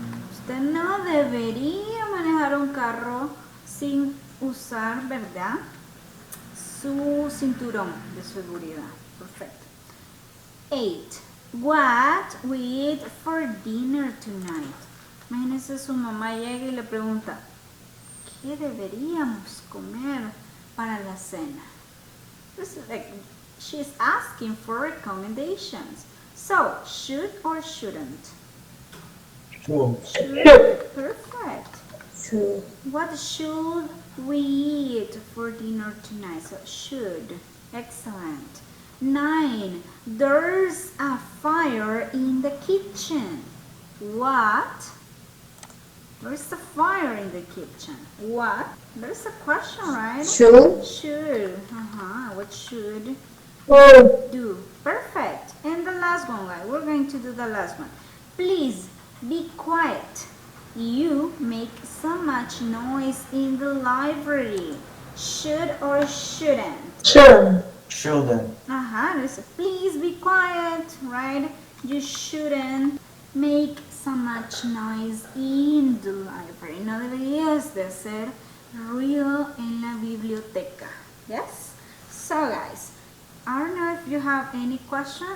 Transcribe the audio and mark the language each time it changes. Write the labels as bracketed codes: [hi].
[es] Usted no debería manejar un carro sin usar, ¿verdad? Su cinturón de seguridad. Perfecto. 8. [en] What we eat for dinner tonight? [es] Imagínense, su mamá llega y le pregunta, ¿qué deberíamos comer para la cena? [en] This is like, she's asking for recommendations. So, should or shouldn't? Should. Should. Perfect. Should. What should we eat for dinner tonight? So, should. Excellent. 9. There's a fire in the kitchen. What? There's a fire in the kitchen. What? There's a question, right? Should. Should. What should do? Perfect. And the last one, guys. We're going to do the last one. Please be quiet. You make so much noise in the library. Should or shouldn't? Should. Shouldn't. There's a please be quiet, right? You shouldn't make so much noise in the library. [es] No deberías de hacer ruido en la biblioteca. [en] Yes? So guys, I don't know if you have any question.